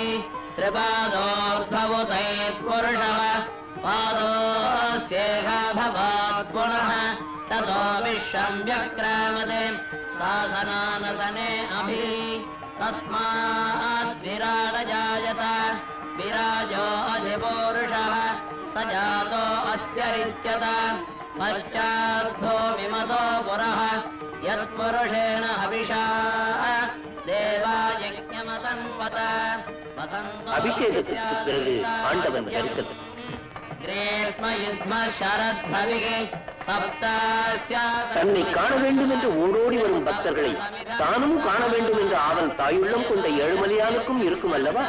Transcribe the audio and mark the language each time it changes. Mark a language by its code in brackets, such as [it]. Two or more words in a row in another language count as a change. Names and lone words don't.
[sa] त्रिपादोर्भवुतैत्पुरुषः पादोऽस्येका भवात् पुनः ततो विश्वं व्यक्रामते सासनानसने अभि तस्मात् विराट जायत विराजो अधिपूरुषः स जातो अत्यरिच्यत पश्चाद्धो विमतो पुरः यत्पुरुषेण हविषा देवा यज्ञमतन्वत [ta] அபிஷேகத்திற்கு பிறகு ஆண்டவன் தரிசனம். [sa] ग्रीष्म युग्म शरद्भविगे सप्तास्या [ta] தன்னை காண வேண்டும் என்று ஓடோடி வரும் பக்தர்களை தானும் காண வேண்டும் என்ற ஆவல் தாயுள்ளம் கொண்ட ஏழுமலையானுக்கும் இருக்கும் அல்லவா?